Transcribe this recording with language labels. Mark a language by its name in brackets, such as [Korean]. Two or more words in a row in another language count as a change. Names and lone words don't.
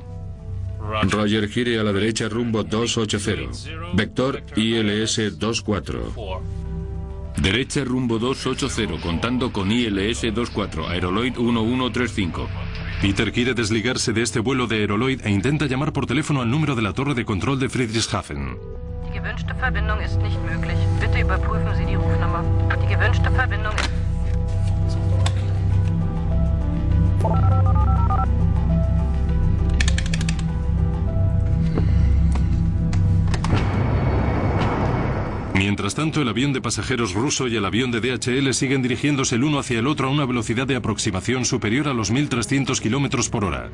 [Spanish] Roger, gire a la derecha rumbo 280. Vector ILS 24. Derecha rumbo 280, contando con ILS 24, Aeroloid 1135. Peter quiere desligarse de este vuelo de Aeroloid e intenta llamar por teléfono al número de la torre de control de Friedrichshafen. [German] Die gewünschte Verbindung ist nicht möglich. Bitte überprüfen Sie die Rufnummer. Die gewünschte Verbindung ist... [Spanish] Mientras tanto, el avión de pasajeros ruso y el avión de DHL siguen dirigiéndose el uno hacia el otro a una velocidad de aproximación superior a los 1.300 km por hora.